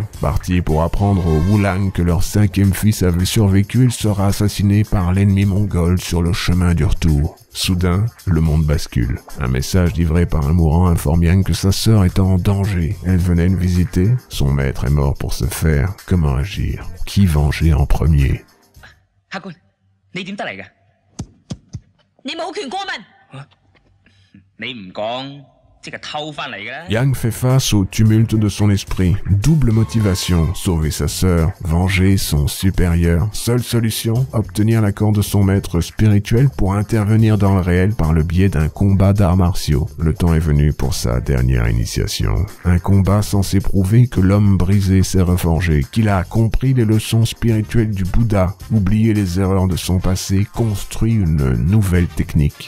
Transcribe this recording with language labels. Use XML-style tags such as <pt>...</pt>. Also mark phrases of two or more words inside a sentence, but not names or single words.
<fr>Parti pour apprendre aux Wulang que leur cinquième fils avait survécu, il sera assassiné par l'ennemi mongol sur le chemin du retour. Soudain, le monde bascule. Un message livré par un mourant informe Yang que sa sœur est en danger. Elle venait le visiter. Son maître est mort pour ce faire. Comment agir? Qui venger en premier?</fr> <yue>客官，你點得嚟嘅？你冇權過問。你唔講， 即係偷翻嚟嘅啦。</yue> <fr>Yang fait face au tumulte de son esprit. Double motivation, sauver sa sœur, venger son supérieur. Seule solution, obtenir l'accord de son maître spirituel pour intervenir dans le réel par le biais d'un combat d'arts martiaux. Le temps est venu pour sa dernière initiation. Un combat censé prouver que l'homme brisé s'est reforgé, qu'il a compris les leçons spirituelles du Bouddha, oublié les erreurs de son passé, construit une nouvelle technique.</fr>